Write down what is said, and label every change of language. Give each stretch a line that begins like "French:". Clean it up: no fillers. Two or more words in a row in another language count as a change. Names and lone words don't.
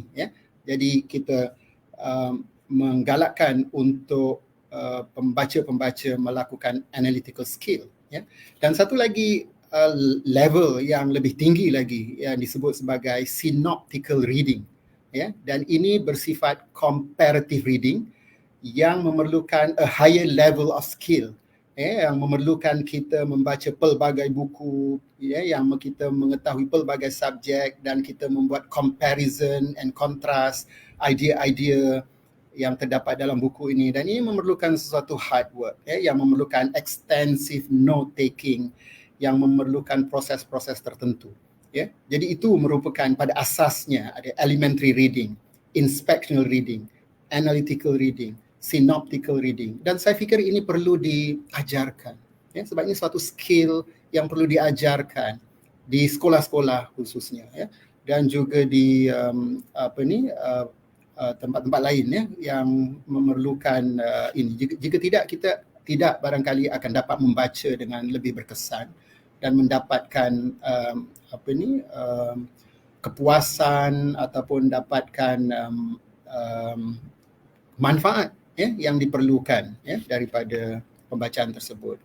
Malay: Jadi kita menggalakkan untuk pembaca-pembaca melakukan
English: analytical skill.
Malay: Dan satu lagi level yang lebih tinggi lagi yang disebut sebagai
English: synoptical reading,
Malay: dan ini bersifat
English: comparative reading
Malay: yang memerlukan
English: a higher level of skill,
Malay: yang memerlukan kita membaca pelbagai buku, yang kita mengetahui pelbagai subjek dan kita membuat
English: comparison and contrast
Malay: idea-idea yang terdapat dalam buku ini, dan ini memerlukan sesuatu
English: hard work,
Malay: yang memerlukan
English: extensive note taking,
Malay: yang memerlukan proses-proses tertentu. Jadi itu merupakan pada asasnya ada
English: elementary reading, inspectional reading, analytical reading, synoptical reading,
Malay: dan saya fikir ini perlu diajarkan, sebab ini suatu skill yang perlu diajarkan di sekolah-sekolah khususnya, dan juga di tempat-tempat lain yang memerlukan ini. Jika tidak, kita tidak barangkali akan dapat membaca dengan lebih berkesan dan mendapatkan kepuasan ataupun dapatkan manfaat yang diperlukan daripada pembacaan tersebut.